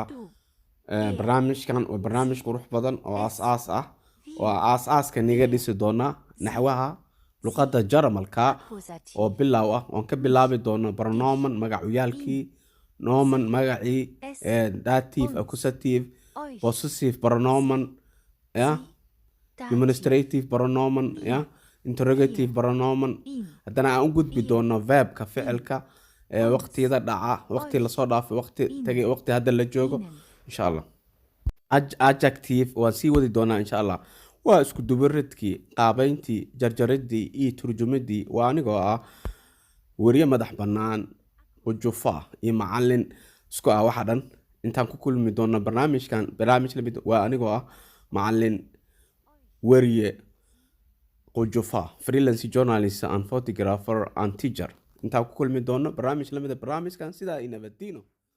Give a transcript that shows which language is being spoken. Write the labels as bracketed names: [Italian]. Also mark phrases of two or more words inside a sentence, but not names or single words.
[Somali] barnaamijkan waa barnaamij qurux badan oo aasaas ah oo aasaaska niga dhisi doona naxwaha luqadda Jarmalka oo bilow ah. waan ka bilaabi doonaa pronoun magacyaalkii, nomen magacii, dative, [English] accusative, possessive pronoun, demonstrative pronoun, interrogative pronoun. [Somali] haddana aan u gudbi doono verbka ficilka, waqtiyada dhaca, waqti lasoo dhaafay, waqti tagay, waqti hadda la joogo [Arabic] insha allah. [Somali] adjective waan sii wadi doonaa [Arabic] insha allah. [Somali] waa isku dubaridkii, qaabayntii, jarjaridii iyo turjumadii. waa anigoo ah weriye madax bannaan, ujufa iyo macallin isku ah waxa dhan. intaan ku kulmi doona barnaamijkan barnaamij lamid waa anigoo ah macallin, weriye, ujufa, [English] freelance journalist and photographer and teacher. [Somali] intaan ku kulmi doona barnaamij lamid barnaamijkan sidaa inabadino.